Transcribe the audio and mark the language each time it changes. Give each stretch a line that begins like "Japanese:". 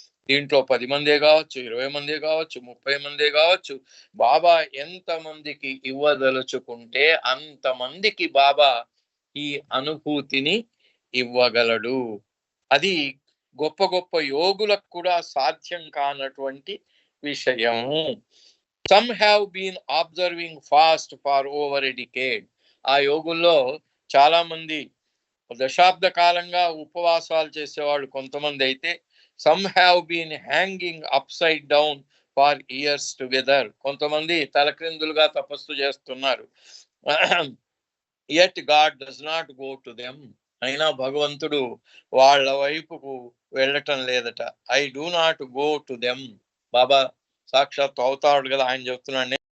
Telugu: దీంట్లో 10 మందే కావచ్చు, 20 మందే కావచ్చు, 30 మందే కావచ్చు. బాబా ఎంతమందికి ఇవ్వదలుచుకుంటే అంతమందికి బాబా ఈ అనుభూతిని ఇవ్వగలడు. అది గొప్ప గొప్ప యోగులకు కూడా సాధ్యం కానటువంటి విషయము.
English: Some have been observing fast for over a decade.
Telugu: ఆ యోగుల్లో చాలా మంది దశాబ్ద కాలంగా ఉపవాసాలు చేసేవాళ్ళు కొంతమంది అయితే,
English: some have been hanging upside down for years together.
Telugu: కొంతమంది తలక్రిందులుగా తపస్సు చేస్తున్నారు.
English: Yet God does not go to them.
Telugu: అయినా భగవంతుడు వాళ్ళ వైపుకు వెళ్ళటం లేదట.
English: I do not go to them.
Telugu: బాబా సాక్షాత్ అవుతాడు కదా, ఆయన చెప్తున్నాడు,